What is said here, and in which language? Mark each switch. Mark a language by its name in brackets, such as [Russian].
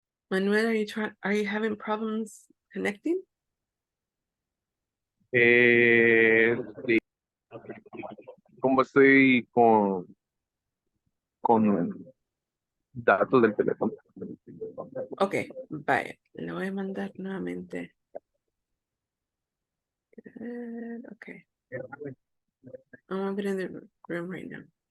[English] Manuel, are you having problems connecting? [Spanish] Sí. ¿Cómo estoy con datos del teléfono? Ok, vaya, le voy a mandar nuevamente. [English] Okay. I'm opening the room right now.